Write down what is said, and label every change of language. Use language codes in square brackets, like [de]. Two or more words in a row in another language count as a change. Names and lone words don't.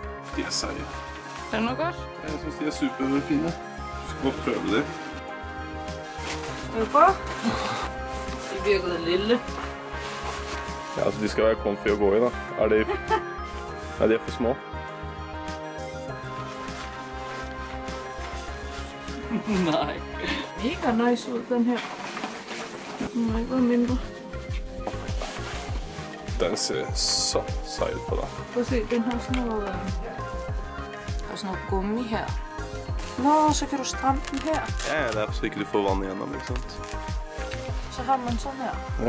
[no] De seige. Er det noe godt? Jeg synes de superfine. Du skal bare prøve de. Er det bra? De virker det lille. Ja, altså de skal være comfy å gå i da. Er de for små? [da] Nej. Mega nice ud, den her. Den har ikke været mindre. Den ser så sej ud på dig. Prøv at se, den har sådan noget gummi her. Nå, så kan du stramme den her. [no] Ja, det er så ikke du får vann igjennom, ikke sant? [da] Så har man sådan her. Ja.